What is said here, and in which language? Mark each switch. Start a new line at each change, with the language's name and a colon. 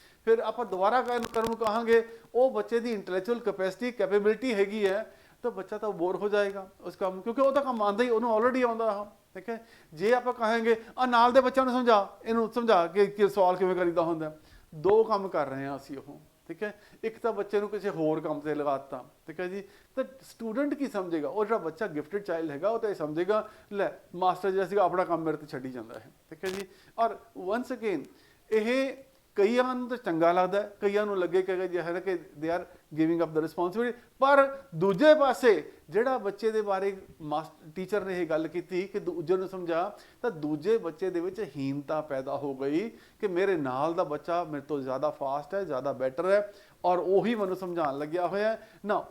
Punjabi: ਫਿਰ ਆਪਾਂ ਦੁਬਾਰਾ ਕਰਨ ਨੂੰ ਕਹਾਂਗੇ, ਉਹ ਬੱਚੇ ਦੀ ਇੰਟੈਲੈਕਚੁਅਲ ਕੈਪੈਸਿਟੀ ਕੈਪੇਬਿਲਿਟੀ ਹੈਗੀ ਹੈ ਤਾਂ ਬੱਚਾ ਤਾਂ ਬੋਰ ਹੋ ਜਾਏਗਾ ਉਸ ਕੰਮ, ਕਿਉਂਕਿ ਉਹ ਤਾਂ ਕੰਮ ਆਉਂਦਾ ਹੀ, ਉਹਨੂੰ ਆਲਰੇਡੀ ਆਉਂਦਾ ਉਹ, ਠੀਕ ਹੈ। ਜੇ ਆਪਾਂ ਕਹਾਂਗੇ ਨਾਲ ਦੇ ਬੱਚਿਆਂ ਨੂੰ ਸਮਝਾ, ਇਹਨੂੰ ਸਮਝਾ ਕਿ ਸਵਾਲ ਕਿਵੇਂ ਕਰੀਦਾ ਹੁੰਦਾ, ਦੋ ਕੰਮ ਕਰ ਰਹੇ ਹਾਂ ਅਸੀਂ ਉਹ,
Hindi: ठीक है। एक तो बच्चे
Punjabi: ਨੂੰ ਕਿਸੇ ਹੋਰ ਕੰਮ ਤੇ ਲਗਾਤਾ,
Hindi: ठीक है जी। तो स्टूडेंट की समझेगा, और जो बच्चा गिफ्टेड चाइल्ड हैगा वो तो ये समझेगा ले मास्टर
Punjabi: ਜਿਹੜਾ ਸੀਗਾ ਆਪਣਾ ਕੰਮ ਮੇਰੇ ਤੇ ਛੱਡੀ ਜਾਂਦਾ ਹੈ,
Hindi: ठीक है जी। और वंस अगेन
Punjabi: ਇਹ ਕਈਆਂ ਨੂੰ ਤਾਂ ਚੰਗਾ ਲੱਗਦਾ, ਕਈਆਂ ਨੂੰ ਲੱਗੇ ਕਿ ਜੇ ਹੈ ਨਾ ਕਿ
English: they are giving up the responsibility,
Punjabi: ਪਰ ਦੂਜੇ ਪਾਸੇ ਜਿਹੜਾ ਬੱਚੇ ਦੇ ਬਾਰੇ ਟੀਚਰ ਨੇ ਇਹ ਗੱਲ ਕੀਤੀ ਕਿ ਦੂਜੇ ਨੂੰ ਸਮਝਾ, ਤਾਂ ਦੂਜੇ ਬੱਚੇ ਦੇ ਵਿੱਚ ਹੀਨਤਾ ਪੈਦਾ ਹੋ ਗਈ ਕਿ ਮੇਰੇ ਨਾਲ ਦਾ ਬੱਚਾ ਮੇਰੇ ਤੋਂ ਜ਼ਿਆਦਾ ਫਾਸਟ ਹੈ, ਜ਼ਿਆਦਾ ਬੈਟਰ ਹੈ, ਔਰ ਉਹੀ ਮੈਨੂੰ ਸਮਝਾਉਣ ਲੱਗਿਆ ਹੋਇਆ ਨਾ।